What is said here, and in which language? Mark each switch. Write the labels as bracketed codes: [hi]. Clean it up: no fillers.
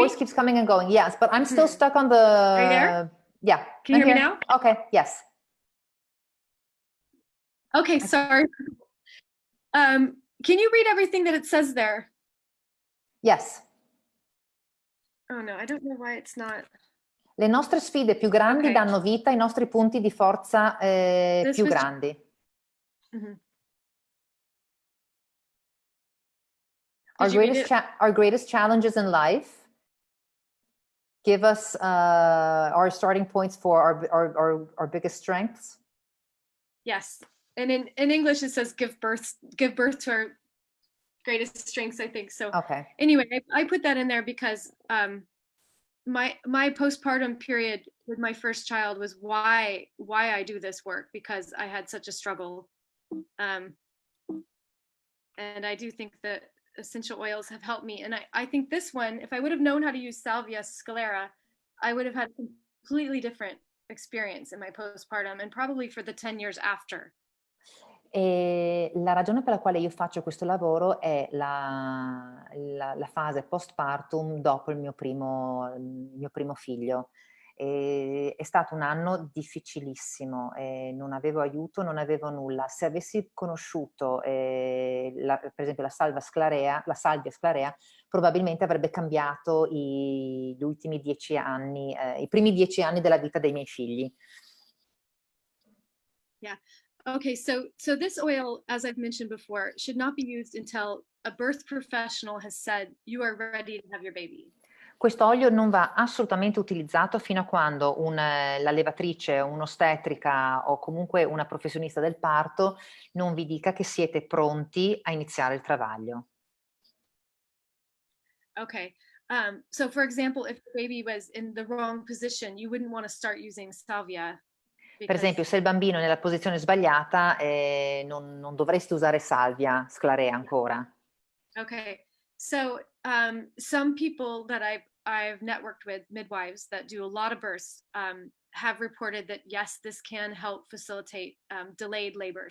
[en] Your voice keeps coming and going, yes, but I'm still stuck on the... Are you there? Yeah. Can you hear me now? Okay, yes. Okay, sorry. Can you read everything that it says there? Yes. Oh no, I don't know why it's not. [it] Le nostre sfide più grandi danno vita ai nostri punti di forza più grandi. [en] Our greatest challenges in life give us our starting points for our biggest strengths? Yes. And in English, it says give birth to our greatest strengths, I think. So Okay. anyway, I put that in there because my postpartum period with my first child was why I do this work, because I had such a struggle. And I do think that essential oils have helped me. And I think this one, if I would have known how to use Salvia scalera, I would have had a completely different experience in my postpartum and probably for the 10 years after. [it] E la ragione per la quale io faccio questo lavoro è la fase postpartum dopo il mio primo figlio. È stato un anno difficilissimo, non avevo aiuto, non avevo nulla. Se avessi conosciuto per esempio la salvia sclarea, probabilmente avrebbe cambiato gli ultimi 10 anni, i primi 10 anni della vita dei miei figli. [en] Yeah. Okay, so this oil, as I've mentioned before, should not be used until a birth professional has said you are ready to have your baby. [it] Questo olio non va assolutamente utilizzato fino a quando la levatrice, un'ostetrica o comunque una professionista del parto non vi dica che siete pronti a iniziare il travaglio. [en] Okay. So for example, if the baby was in the wrong position, you wouldn't want to start using salvia. [it] Per esempio, se il bambino è nella posizione sbagliata, non dovresti usare salvia sclarea ancora. [en] Okay. So some people that I've networked with, midwives that do a lot of births, have reported that yes, this can help facilitate delayed labor.